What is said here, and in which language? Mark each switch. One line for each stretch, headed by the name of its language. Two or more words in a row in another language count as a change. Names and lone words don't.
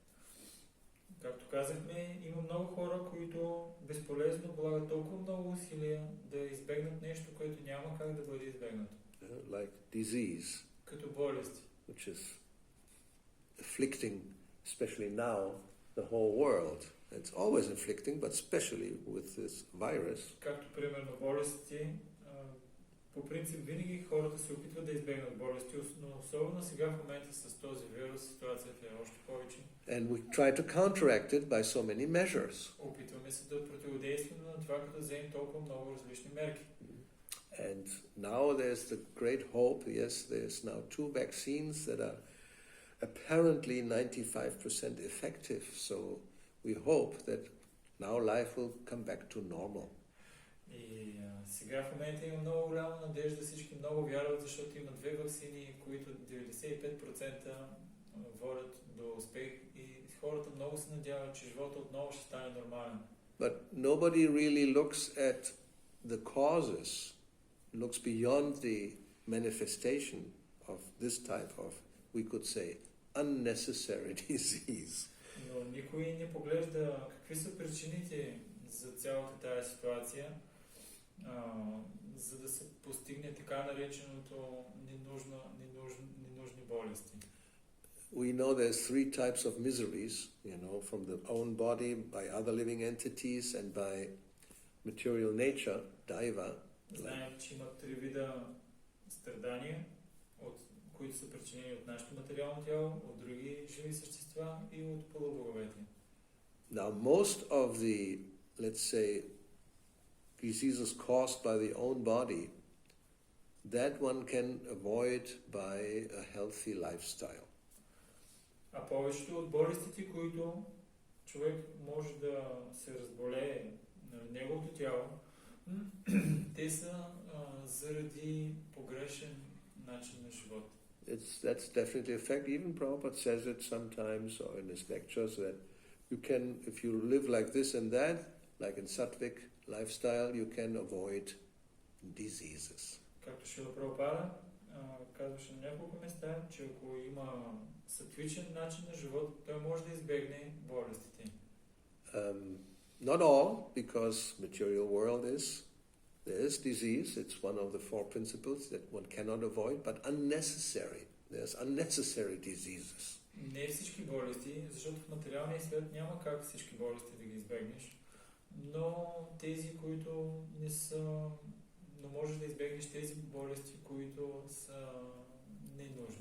Bulgarian: Както казахме, има много хора, които безполезно влагат толкова много усилия да избегнат нещо, което няма как да бъде избегнато.
English: Like disease,
Bulgarian: като болести,
English: which is afflicting, especially now, the whole world. It's always inflicting, but especially with this virus.
Bulgarian: Както примерно болестите, по принцип винаги хората се опитват да избегнат болести, но особено сега в момента с този вирус ситуацията е още повече.
English: And we try to counteract it by so many measures.
Bulgarian: Опитваме се да противодействаме на това, като вземем толкова много различни мерки.
English: And now there's the great hope. Yes, there's now 2 vaccines that are apparently 95% effective. So we hope that now life will come back to normal.
Bulgarian: И сега в момента има много голяма надежда, всички много вярват, защото има 2 ваксини, които 95% водят до успех и хората много се надяват, че живота отново ще стане нормален.
English: But nobody really looks at the causes, looks beyond the manifestation of this type of, we could say, unnecessary disease.
Bulgarian: Но никой не поглежда какви са причините за цялата тази ситуация, за да се постигне така нареченото ненужни болести.
English: We know there's 3 types of miseries, from the own body, by other living entities, and by material nature, daiva.
Bulgarian: Знаем, че има 3 вида страдания, които са причинени от нашето материално тяло, от други живи същества и от полубоговете.
English: Now, most of the, let's say, diseases caused by the own body, that one can avoid by a healthy lifestyle.
Bulgarian: А повечето от болестите, които човек може да се разболее на неговото тяло, те са заради погрешен начин на живот.
English: That's definitely a fact. Even Prabhupada says it sometimes or in his lectures that you can, if you live like this and that, like in Sattvic lifestyle, you can avoid diseases.
Bulgarian: Както Шрила Прабхупада казваше на няколко места, че ако има сатвичен начин на живот, той може да избегне болестите.
English: Not all, because material world there is disease. It's one of the 4 principles that one cannot avoid, but unnecessary. There's unnecessary diseases.
Bulgarian: Не всички болести, защото в материалния свят няма как всички болести да ги избегнеш, но тези, които не са, но можеш да избегнеш тези болести, които са ненужни.